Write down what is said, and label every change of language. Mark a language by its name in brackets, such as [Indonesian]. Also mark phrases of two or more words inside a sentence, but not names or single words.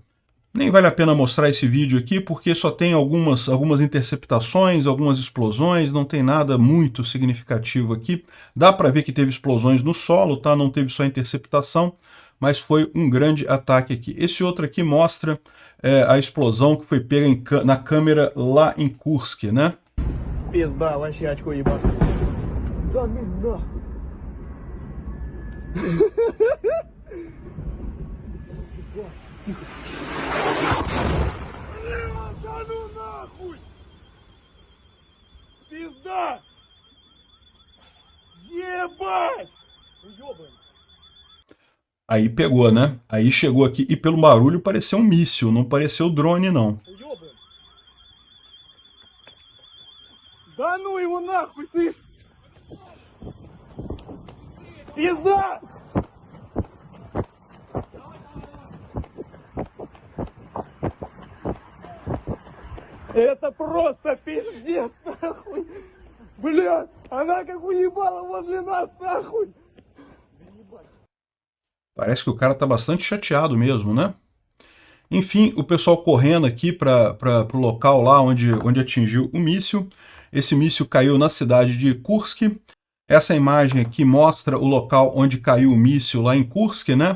[Portuguese] Nem vale a pena mostrar esse vídeo aqui, porque só tem algumas interceptações, algumas explosões, não tem nada muito significativo aqui. Dá para ver que teve explosões no solo, tá? Não teve só interceptação, mas foi um grande ataque aqui. Esse outro aqui mostra a explosão que foi pega na câmera lá em Kursk, né? [Russian] Пизда, вообще очко ебаное. Да ну нахуй. Да ну нахуй! Пизда! Ебать! Ёбан! [Portuguese] Aí pegou, né? Aí chegou aqui e pelo barulho pareceu um míssil, não pareceu drone, não. [Russian] Ёбан! Да ну его нахуй, слышь! Пизда! Это просто пиздец, нахуй! Блядь, она как уебала возле нас, нахуй! [Portuguese] Parece que o cara tá bastante chateado mesmo, né? Enfim, o pessoal correndo aqui para o local lá onde atingiu o míssil. Esse míssil caiu na cidade de Kursk. Essa imagem aqui mostra o local onde caiu o míssil lá em Kursk, né?